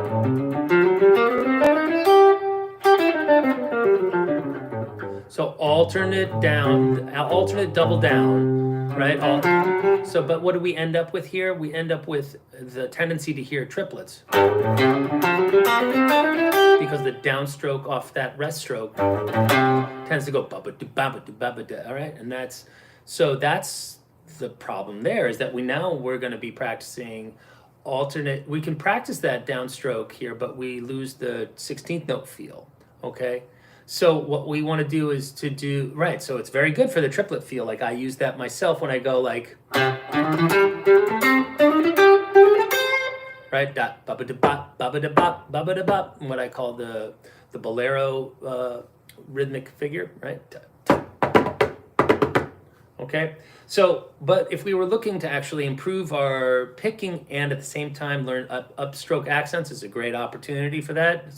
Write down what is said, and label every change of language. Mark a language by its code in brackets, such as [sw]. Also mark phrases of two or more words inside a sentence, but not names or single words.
[en] So alternate down, alternate double down, right? So, but what do we end up with here? We end up with the tendency to hear triplets, because the downstroke off that rest stroke tends to go ba-ba-do, ba-ba-do, ba-ba-do, all right? And that's the problem there, is that we're going to be practicing alternate. We can practice that downstroke here, but we lose the 16th note feel, okay? So what we want to do is to do, right, so it's very good for the triplet feel. Like I use that myself when I go like, right, dot, ba-ba-da-bop, ba-ba-da-bop, ba-ba-da-bop, what I call the bolero rhythmic figure, right? Okay, so, but if we were looking to actually improve our picking and at the same time learn upstroke accents, is a great opportunity for that.